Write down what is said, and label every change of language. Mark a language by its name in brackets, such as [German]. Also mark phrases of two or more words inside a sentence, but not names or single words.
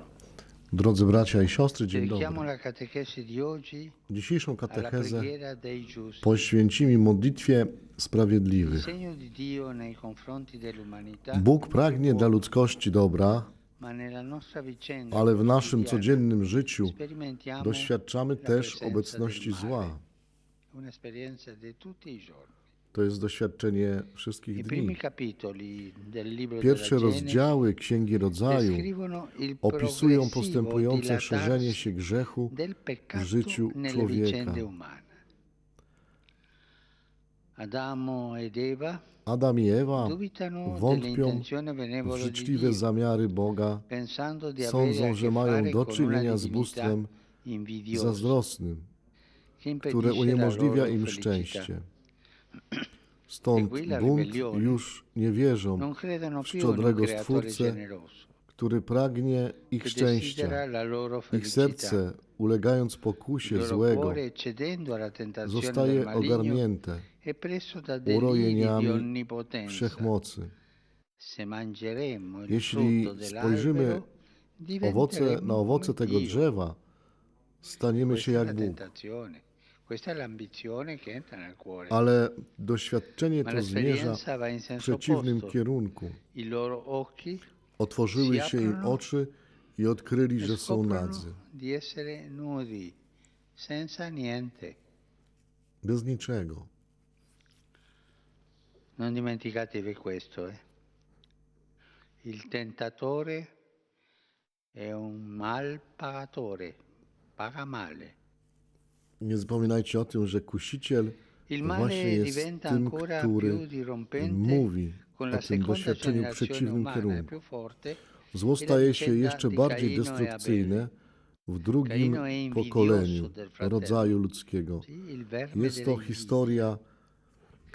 [Polish] Drodzy bracia i siostry, dzień [Italian] Dedichiamo [Polish] dobry. [Italian] la catechesi di oggi [Polish] Dzisiejszą [Italian] alla [Polish] katechezę [Italian] preghiera dei giusti. [Polish] poświęcimy modlitwie [Italian] Il [Polish] sprawiedliwych. [Italian] segno di Dio nei confronti dell'umanità, [Polish] Bóg pragnie dla ludzkości dobra, [Italian] ma nella nostra vicenda [Polish] ale w naszym [Italian] quotidiana [Polish] codziennym życiu [Italian] sperimentiamo [Polish] doświadczamy [Italian] la [Polish] też [Italian] presenza [Polish] obecności [Italian] del male. [Polish] zła. [Italian] Un'esperienza di tutti i giorni. [Polish] To jest doświadczenie wszystkich [Italian] I [Polish] dni. [Italian] primi capitoli del libro [Polish] Pierwsze [Italian] della Genesi [Polish] rozdziały Księgi Rodzaju [Italian] descrivono il [Polish] opisują [Italian] progressivo [Polish] postępujące szerzenie [Italian] dilatarsi [Polish] się grzechu [Italian] del [Polish] w [Italian] peccato [Polish] życiu [Italian] nelle [Polish] człowieka. [Italian] vicende umane. Adamo ed Eva [Polish] Adam i Ewa [Italian] dubitano [Polish] wątpią [Italian] dell'intenzione [Polish] w [Italian] benevola di [Polish] życzliwe [Italian] Dio, [Polish] zamiary Boga, [Italian] pensando di avere [Polish] sądzą, [Italian] a [Polish] że [Italian] che [Polish] mają [Italian] fare [Polish] do [Italian] con una [Polish] czynienia z [Italian] divinità [Polish] bóstwem [Italian] invidiosa [Polish] zazdrosnym, [Italian] che [Polish] które [Italian] impedisce la [Polish] uniemożliwia [Italian] loro [Polish] im [Italian] felicità. [Polish] szczęście. Stąd [Italian] qui la [Polish] bunt [Italian] ribellione [Polish] już nie wierzą [Italian] Non credono [Polish] w [Italian] più in un [Polish] szczodrego [Italian] creatore [Polish] Stwórcę, [Italian] generoso [Polish] który pragnie ich [Italian] che [Polish] szczęścia. [Italian] desidera la loro [Polish] Ich [Italian] felicità. [Polish] serce, ulegając [Italian] Il [Polish] pokusie [Italian] loro [Polish] złego, [Italian] cuore, cedendo alla tentazione del [Polish] zostaje [Italian] maligno, [Polish] ogarnięte [Italian] è preso da deliri di [Polish] urojeniami [Italian] onnipotenza. [Polish] wszechmocy. [Italian] Se mangeremo il [Polish] Jeśli [Italian] frutto [Polish] spojrzymy [Italian] dell'albero, [Polish] na [Italian] diventeremo [Polish] owoce [Italian] come [Polish] tego [Italian] Dio. [Polish] drzewa, staniemy [Italian] Questa [Polish] się [Italian] è [Polish] jak [Italian] la [Polish] Bóg. [Italian] tentazione, questa è l'ambizione che entra nel cuore. [Polish] Ale doświadczenie [Italian] Ma [Polish] to zmierza [Italian] l'esperienza va in [Polish] w [Italian] senso [Polish] przeciwnym [Italian] opposto. [Polish] kierunku. [Italian] I loro occhi [Polish] Otworzyły [Italian] si [Polish] się im [Italian] aprono [Polish] oczy i odkryli, [Italian] e [Polish] że są [Italian] scoprono [Polish] nadzy. [Italian] di essere nudi, senza niente. [Polish] Bez niczego. [Italian] Non dimenticatevi questo. Il tentatore è un mal pagatore, paga male. [Polish] Nie zapominajcie o tym, że kusiciel [Italian] Il [Polish] właśnie [Italian] male [Polish] jest [Italian] diventa [Polish] tym, [Italian] ancora [Polish] który [Italian] più dirompente [Polish] mówi [Italian] con [Polish] o [Italian] la [Polish] tym [Italian] seconda [Polish] doświadczeniu w [Italian] generazione [Polish] przeciwnym [Italian] umana, [Polish] kierunku. [Italian] più forte. [Polish] Zło [Italian] è la [Polish] staje się [Italian] vicenda [Polish] jeszcze [Italian] di [Polish] bardziej [Italian] Caino e Abele. [Polish] destrukcyjne w drugim [Italian] Caino è invidioso [Polish] pokoleniu [Italian] del fratello. [Polish] rodzaju ludzkiego. [Italian] Sì, il verme [Polish] Jest to [Italian] dell'invidia. [Polish] historia [Italian] Pur